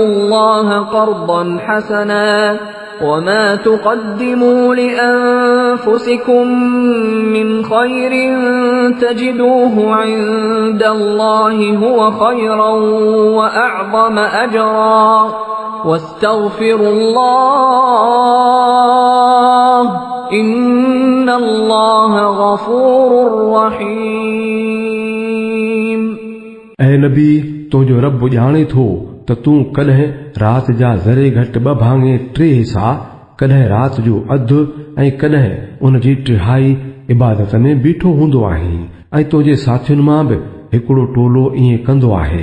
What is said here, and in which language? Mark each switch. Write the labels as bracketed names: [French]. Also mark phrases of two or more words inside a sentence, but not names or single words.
[Arabic] الله قرضا حسنا وما تقدموا لأنفسكم من خير تجدوه عند الله هو خيرا وأعظم أجرا واستغفروا الله إن الله غفور رحيم [Sindhi] ऐं नबी तुंहिंजो रब ॼाणे थो त तूं कॾहिं राति जा ज़रे घटि 2 भाङे 3 हिसा कॾहिं राति जो अधु ऐं कॾहिं उन जी 1/3 इबादत में बीठो हूंदो आहीं ऐं तुंहिंजे साथियुनि मां बि हिकिड़ो टोलो ईअं कंदो आहे।